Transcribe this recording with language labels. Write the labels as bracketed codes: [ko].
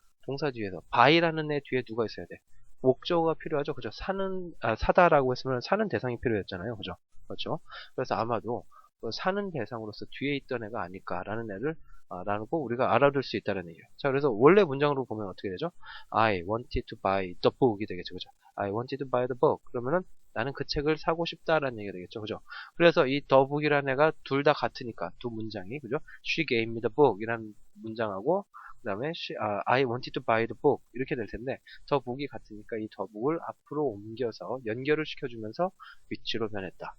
[ko] 동사 뒤에서 by라는 애 뒤에 누가 있어야 돼? 목적어가 필요하죠. 그죠? 사다라고 했으면 사는 대상이 필요했잖아요. 그죠? 그렇죠? 그래서 아마도 그 사는 대상으로서 뒤에 있던 애가 아닐까라는 애를 라고 우리가 알아둘 수 있다는 얘기예요. 자, 그래서 원래 문장으로 보면 어떻게 되죠? [en] I wanted to buy the book이 [ko] 되겠죠. 그죠? [en] I wanted to buy the book. [ko] 그러면은 나는 그 책을 사고 싶다라는 얘기가 되겠죠. 그죠? 그래서 이 the book이라는 애가 둘 다 같으니까 두 문장이 그죠? [en] She gave me the book [ko] 이라는 문장하고 그 다음에 [en] I wanted to buy the book [ko] 이렇게 될 텐데 더 북이 같으니까 이 더 북을 앞으로 옮겨서 연결을 시켜주면서 위치로 변했다.